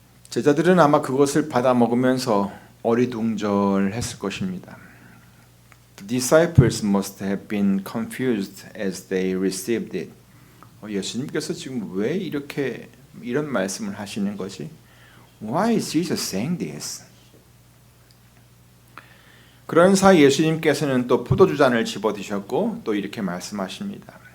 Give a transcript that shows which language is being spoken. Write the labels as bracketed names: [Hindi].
[Korean] 제자들은 아마 그것을 받아 먹으면서 어리둥절했을 것입니다. [English] The disciples must have been confused as they received it. [Korean] 예수님께서 지금 왜 이런 말씀을 하시는 거지? [English] Why is Jesus saying this? [Korean] 그런 사이 예수님께서는 또 포도주잔을 집어드셨고 또 이렇게 말씀하십니다.